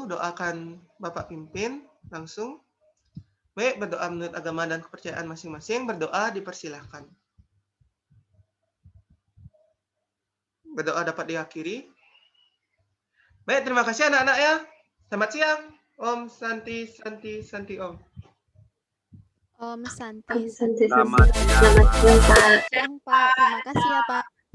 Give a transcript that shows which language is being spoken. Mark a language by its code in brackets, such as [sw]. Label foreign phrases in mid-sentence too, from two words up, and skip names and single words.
[id] Doakan Bapak pimpin langsung. Baik, berdoa menurut agama dan kepercayaan masing-masing. Berdoa dipersilahkan. Berdoa dapat diakhiri. Baik, terima kasih anak-anak ya. Selamat siang. [sa] Om Santi Santi Santi Om. Om Santi. [id] Selamat Selamat siang, siang, Pak. Siang, Pak. Terima kasih ya, Pak.